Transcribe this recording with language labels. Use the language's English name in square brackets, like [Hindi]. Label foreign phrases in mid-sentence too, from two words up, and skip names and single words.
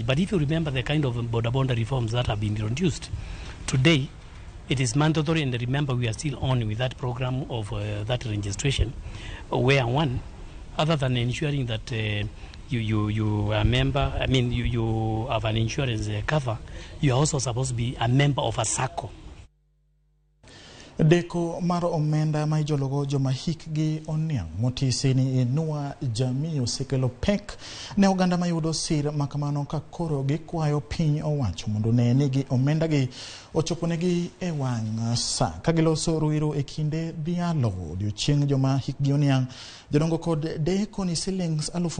[English] But if you remember the kind of border reforms that have been introduced today, it is mandatory, and remember we are still on with that program of that registration, where one, other than ensuring that you are a member, I mean you have an insurance cover, you are also supposed to be a member of a SACCO. [Luo (Kenya and Tanzania)] Deko maro omenda ma ijologo joma hikgi oniang' motisi ni inua jamii osekelo pek ne oganda mayudo sir makamano ka koro gikwayo piny owacho mondo ne nigi omenda gi ochoponegi e wang' sa ka giloso ruiro e kinde dhialo odiochieng' joma hikgi oniang' jodongo kod deko ni shillings